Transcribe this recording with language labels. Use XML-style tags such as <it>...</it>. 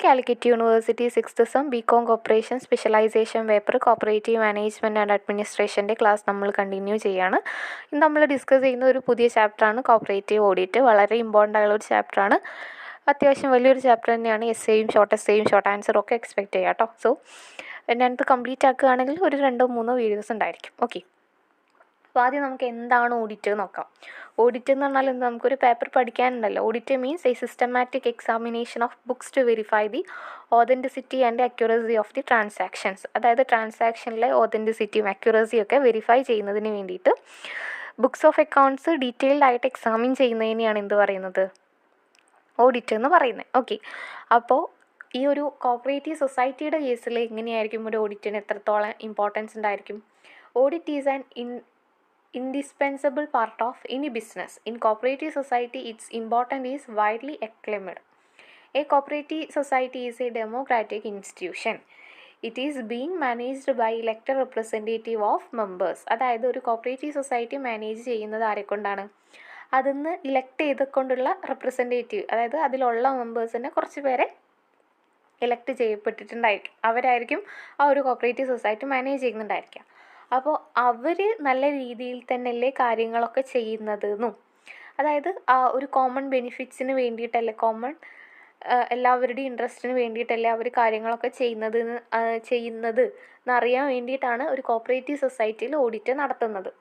<en>Calicut University 6th Sem BCom Corporation Specialization Paper Cooperative Management and Administrationൻ്റെ</en> <ml>class നമ്മൾ continue ചെയ്യാണ്. ഇന്ന് നമ്മൾ discuss ചെയ്യുന്ന ഒരു പുതിയ ചാപ്റ്ററാണ് കോപ്പറേറ്റീവ് ഓഡിറ്റ്. വളരെ ഇമ്പോർട്ടൻ്റ് ആയുള്ള ഒരു ചാപ്റ്ററാണ്. അത്യാവശ്യം വലിയൊരു ചാപ്റ്റർ തന്നെയാണ്. എസ്സേയും ഷോർട്ട് ആൻസറും ഒക്കെ എക്സ്പെക്റ്റ് ചെയ്യാം കേട്ടോ. സോ ഞാനിത് കംപ്ലീറ്റ് ആക്കുകയാണെങ്കിൽ ഒരു 2-3 വീഡിയോസ് ഉണ്ടായിരിക്കും. ഓക്കെ, അപ്പോൾ ആദ്യം നമുക്ക് എന്താണ് ഓഡിറ്റ് നോക്കാം. ഓഡിറ്റ് എന്ന് പറഞ്ഞാൽ എന്ത്, നമുക്കൊരു paper പഠിക്കാനുണ്ടല്ലോ.</ml> <en>Audit means a systematic examination of books to verify the authenticity and accuracy of the transactions.</en> <ml>അതായത് ട്രാൻസാക്ഷനിലെ ഓതൻറ്റിസിറ്റിയും അക്യുറസിയും ഒക്കെ വെരിഫൈ ചെയ്യുന്നതിന് വേണ്ടിയിട്ട് ബുക്സ് ഓഫ് അക്കൗണ്ട്സ് ഡീറ്റെയിൽഡ് ആയിട്ട് എക്സാമിൻ ചെയ്യുന്നതിനെയാണ് എന്ത് പറയുന്നത്, ഓഡിറ്റ് എന്ന് പറയുന്നത്. ഓക്കെ, അപ്പോൾ ഈ ഒരു കോപ്പറേറ്റീവ് സൊസൈറ്റിയുടെ കേസിൽ എങ്ങനെയായിരിക്കും ഒരു ഓഡിറ്റിന് എത്രത്തോളം ഇമ്പോർട്ടൻസ് ഉണ്ടായിരിക്കും.</ml> <en>Audit is an indispensable part of any business. In cooperative society, its importance is widely acclaimed. A cooperative society is a democratic institution. It is being managed by elected representative of members.</en> <ml>അതായത് ഒരു cooperative society manage ചെയ്യുന്നത് ആരെക്കൊണ്ടാണ്, അതിന്ന് elect ചെയ്തുകൊണ്ടുള്ള representative, അതായത് അതിലുള്ള മെമ്പേഴ്സിനെ കുറച്ച് പേരെ elect ചെയ്യപ്പെട്ടിട്ടുണ്ടായിരിക്കും. അവരായിരിക്കും ആ ഒരു കോപ്പറേറ്റീവ് സൊസൈറ്റി മാനേജ് ചെയ്യുന്നുണ്ടായിരിക്കുക. അപ്പോൾ അവർ നല്ല രീതിയിൽ തന്നെയല്ലേ കാര്യങ്ങളൊക്കെ ചെയ്യുന്നതെന്നും, അതായത് ആ ഒരു കോമൺ ബെനിഫിറ്റ്സിന് വേണ്ടിയിട്ടല്ലേ, കോമൺ എല്ലാവരുടെയും ഇൻട്രസ്റ്റിന് വേണ്ടിയിട്ടല്ലേ അവർ കാര്യങ്ങളൊക്കെ ചെയ്യുന്നത് എന്നറിയാൻ വേണ്ടിയിട്ടാണ് ഒരു കോപ്പറേറ്റീവ് സൊസൈറ്റിയിൽ ഓഡിറ്റ് നടത്തുന്നത്.</ml>